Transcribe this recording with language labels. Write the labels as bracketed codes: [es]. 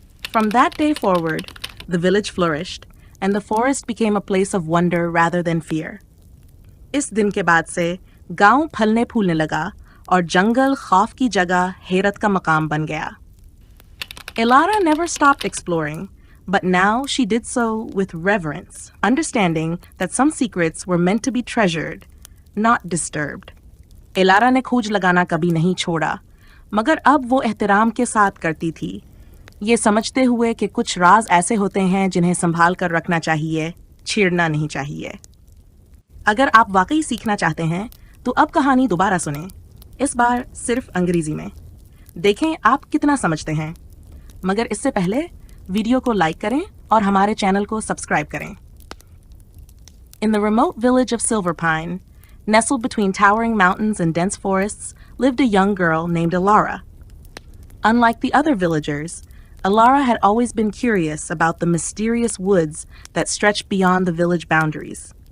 [en] From that day forward, the village flourished and the forest became a place of wonder rather than fear. [hi] इस दिन के बाद से गांव फलने फूलने लगा और जंगल खौफ की जगह हैरत का मकाम बन गया. [en] Elara never stopped exploring, but now she did so with reverence, understanding that some secrets were meant to be treasured, not disturbed. [hi] Elara ने खोज लगाना कभी नहीं छोड़ा, मगर अब वो एहतराम के साथ करती थी, ये समझते हुए कि कुछ राज ऐसे होते हैं जिन्हें संभाल कर रखना चाहिए, छेड़ना नहीं चाहिए. अगर आप वाकई सीखना चाहते हैं, तो अब कहानी दोबारा सुनें, इस बार सिर्फ अंग्रेजी में. देखें आप कितना समझते हैं. मगर इससे पहले वीडियो को लाइक करें और हमारे चैनल को सब्सक्राइब करें. [en] In the remote village of Silver Pine, nestled between towering mountains and dense forests, lived a young girl named Elara. Unlike the other villagers, Elara had always been curious about the mysterious woods that stretched beyond the village boundaries.